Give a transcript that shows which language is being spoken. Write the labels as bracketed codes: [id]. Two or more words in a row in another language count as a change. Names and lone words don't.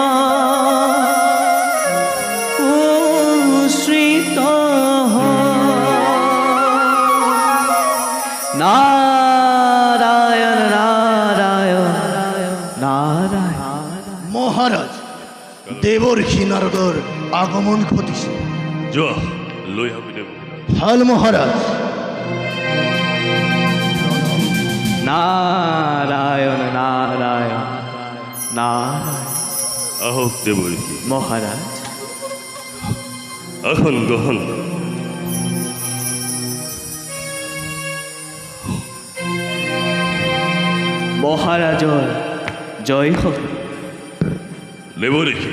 [as] উশ্রিত নারায়ণ নারায়ণ নারায়ণ। মহারাজ, দেবর্ষি নারদর আগমন ঘটিছে। যোৱা লৈ আহোঁ দেৱ। ভাল মহারাজ। নারায়ণ নারায়ণ নারায়ণ। আহক দেৱৰ্ষি। মহারাজ, আসন গ্ৰহণ। মহারাজৰ জয় হোক। দেৱৰ্ষি,